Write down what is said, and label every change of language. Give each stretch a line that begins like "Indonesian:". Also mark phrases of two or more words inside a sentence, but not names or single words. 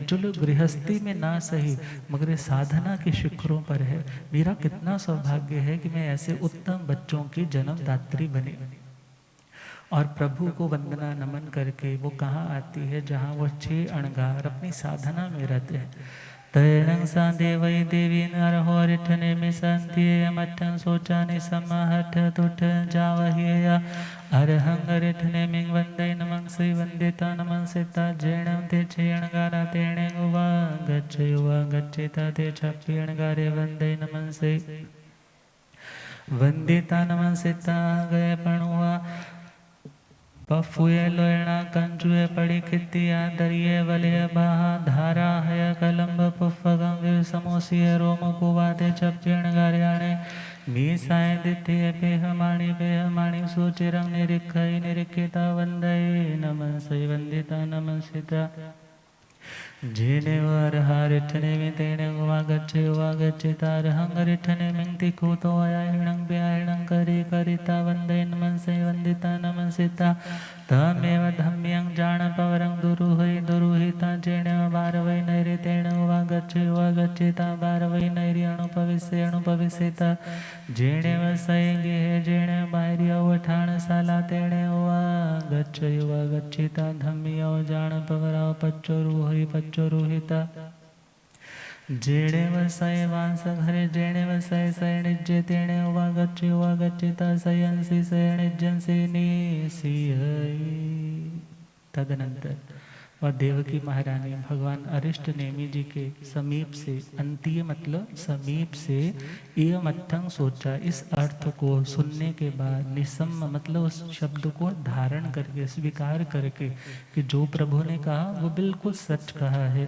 Hindi: चलो गृहस्थी में ना सही मगर साधना के शिखरों पर है। मेरा कितना सौभाग्य है कि मैं ऐसे उत्तम बच्चों की जन्मदात्री बनी। और प्रभु को वंदना नमन करके वो कहाँ आती है? जहाँ वो 6 अणगार अपनी साधना में रहते हैं।
Prakrit languages: तैणं सा देवई देवी नरहोरिठने में संत्ये मठं सोचाने समाहठ तुठ जावहिया अरहंग रिठने मिंग वंदे नमं श्री वंदिता नमं सिता जेणं ते छेणगारा तेणे उवा गच्छेता ते छप्पी अणगारे वंदे नमं श्री वंदिता नमं सिता गए पणुआ पफुए लोयणा कंजुए पड़ी खितिया दरिये वलिय बाहा धारा है कलम्ब पुफगम विव समोसिय रोम कुवादे चप्पीण गार्याणे मीसाए दिठे बेहमाणी सुचिरंग निरीखई निरीखिता वंदे नमः श्री वंदिता नमस्सिता जेने वरहारिठने में तेने वागच्छे तारहंगरिठने मिंगति कूतो अयाहिणं ब्याहिणं करिता वंदे नमः श्री वंदिता नमस्सिता तमेव धम्यं जाणपवरं दुरुहिता जेने बारवै नैरे तेने वागच्छे ता बारवै नैरे अणुपविष्यता जेने वसै गेहे जेने बाहरिया वठाण साला तेने वागच्छे ता धम्यो जाणपवराव पच्चोरुहिता जेणे वसाय वांस घरे जेणे वसाय सैणिज्य तेणे वागच्छिता सयंसी सैणिज्यंसी निसियई।
Hindi: तदनंतर वह देवकी महारानी भगवान अरिष्ट नेमि जी के समीप से, अंतीय मतलब समीप से,
Prakrit languages: एवं मत्थं सोचा,
Hindi: इस अर्थ को सुनने के बाद निसम्म मतलब उस शब्द को धारण करके स्वीकार करके कि जो प्रभु ने कहा वो बिल्कुल सच कहा है।